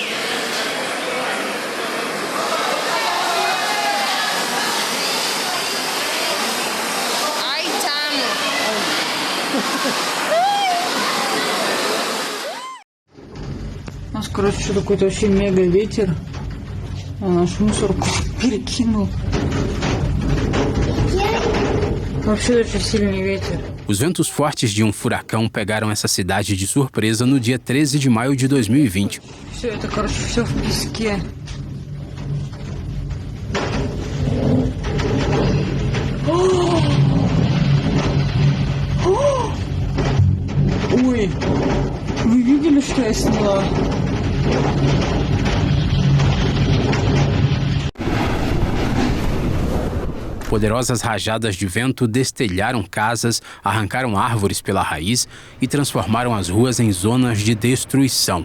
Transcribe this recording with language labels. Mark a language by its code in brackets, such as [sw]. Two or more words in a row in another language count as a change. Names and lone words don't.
[ru] Ai, Tamo! У нас, короче, что какой-то вообще мега ветер. А наш мусорку перекинул. Вообще очень сильный ветер. [pt] Os ventos fortes de um furacão pegaram essa cidade de surpresa no dia 13 de maio de 2020. [ru] Все это, короче, все в песке. Ой, вы видели, что я сняла? [pt] Poderosas rajadas de vento destelharam casas, arrancaram árvores pela raiz e transformaram as ruas em zonas de destruição.